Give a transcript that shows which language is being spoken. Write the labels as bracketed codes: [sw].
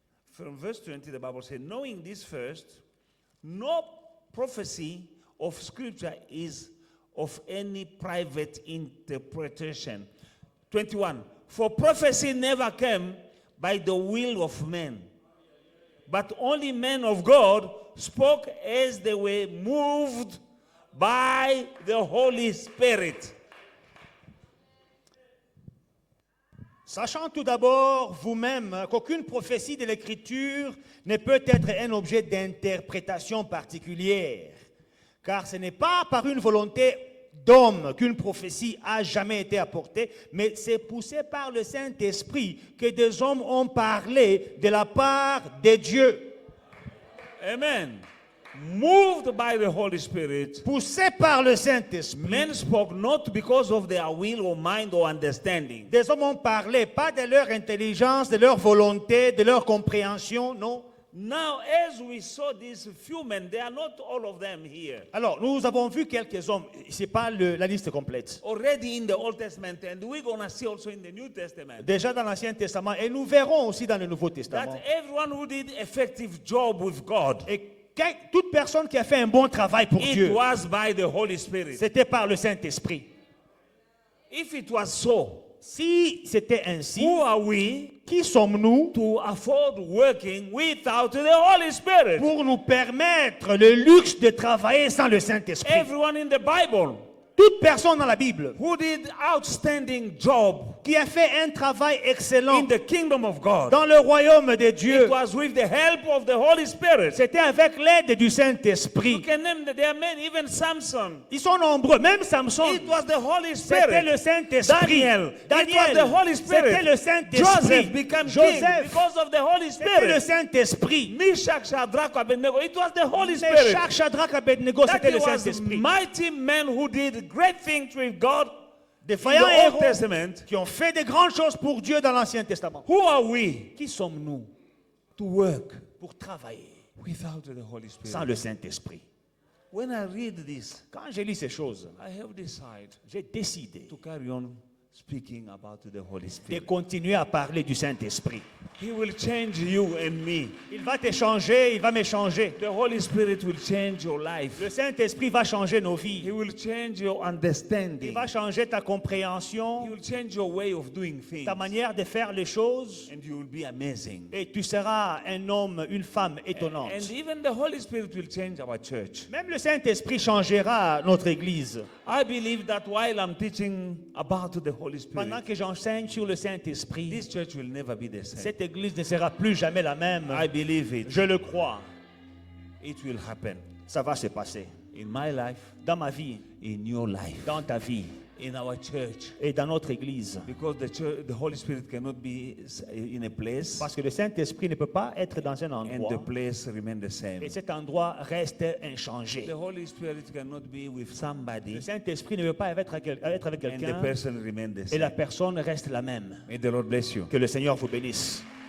[en] From verse 20, the Bible says, knowing this first, no prophecy of Scripture is of any private interpretation. 21, for prophecy never came by the will of men, but only men of God spoke as they were moved by the Holy Spirit. [fr] Sachant tout d'abord vous-même qu'aucune prophétie de l'Écriture ne peut être un objet d'interprétation particulière, car ce n'est pas par une volonté d'homme qu'une prophétie a jamais été apportée, mais c'est poussé par le Saint-Esprit que des hommes ont parlé de la part de Dieu. [en] Amen. Moved by the Holy Spirit, [fr] Poussé par le Saint-Esprit, [en] men spoke not because of their will or mind or understanding. [fr] des hommes ont parlé, pas de leur intelligence, de leur volonté, de leur compréhension, non. [en] Now, as we saw these few men, they are not all of them here. [fr] Alors, nous avons vu quelques hommes, ce n'est pas la liste complète. [en] Already in the Old Testament, and we're going to see also in the New Testament, [fr] Déjà dans l'Ancien Testament, et nous verrons aussi dans le Nouveau Testament. [en] that everyone who did effective job with God, [fr] Et toute personne qui a fait un bon travail pour [en] it [fr] Dieu, [en] was by the Holy Spirit. [fr] c'était par le Saint-Esprit. [en] If it was so, [fr] Si c'était ainsi, [en] who are we [fr] qui sommes-nous [en] to afford working without the Holy Spirit? [fr] pour nous permettre le luxe de travailler sans le Saint-Esprit? [en] Everyone in the Bible [fr] Toute personne dans la Bible [en] who did outstanding job [fr] qui a fait un travail excellent [en] in the kingdom of God, [fr] dans le royaume de [en] it [fr] Dieu, [en] was with the help of the Holy Spirit. [fr] c'était avec l'aide du [en] You [fr] Saint-Esprit. [en] can name there are many, even Samson. [fr] Ils sont nombreux, même Samson. [en] It was the Holy [fr] C'était [en] Spirit. [fr] le Saint-Esprit. [en] Daniel, it was the Holy [fr] C'était [en] Spirit. [fr] le Saint-Esprit. [en] Joseph became king [fr] Joseph, [en] because of the Holy [fr] c'était le Saint-Esprit. [en] Meshach, Shadrach, Abednego, it was the Holy [fr] Mais [en] Spirit. [fr] chaque Shadrach, Abednego, [en] That [fr] c'était le [en] was [fr] Saint-Esprit. [en] mighty men who did great things with God [fr] Des [en] in [fr] vaillants [en] the Old [fr] héros [en] Testament. [fr] qui ont fait de grandes choses pour Dieu dans l'Ancien Testament. [en] Who are we [fr] Qui sommes-nous [en] to work [fr] pour travailler [en] without the Holy Spirit? [fr] sans le Saint-Esprit? [en] When I read this, [fr] Quand j'ai lu ces choses, [en] I have decided [fr] j'ai décidé [en] to carry on speaking about the Holy [fr] de [en] Spirit. [fr] continuer à parler du Saint-Esprit. [en] He will change you and me. [fr] Il va t'échanger, il va m'échanger. [en] The Holy Spirit will change your life. [fr] Le Saint-Esprit va changer nos [en] He [fr] vies. [en] will change your [fr] Il [en] understanding. [fr] va changer ta [en] He [fr] compréhension, [en] will change your way of doing things. [fr] ta manière de faire les choses. [en] And you will be amazing. [fr] Et tu seras un homme, une femme étonnante. [en] And even the Holy Spirit will change our church. [fr] Même le Saint-Esprit changera notre Église. [en] I believe that while I'm teaching about the Holy [fr] Pendant [en] Spirit, [fr] que j'enseigne sur le Saint-Esprit, [en] this church will never be the same. [fr] cette Église ne sera plus jamais la même. [en] I believe it. [fr] Je le crois. [en] It will happen [fr] Ça va se passer. [en] in my life, [fr] Dans ma vie, [en] in your life, [fr] dans ta vie [en] in our church. [fr] et dans notre Église. [en] Because the Holy Spirit cannot be in a place [fr] Parce que le Saint-Esprit ne peut pas être dans un [en] and the [fr] endroit [en] place remain the same. [fr] et cet endroit reste inchangé. [en] The Holy Spirit cannot be with somebody [fr] Le Saint-Esprit ne veut pas être avec [en] and the [fr] quelqu'un [en] person remain the [fr] et la [en] same. [fr] personne reste la même. [en] May the Lord bless you. [fr] Que le Seigneur vous bénisse.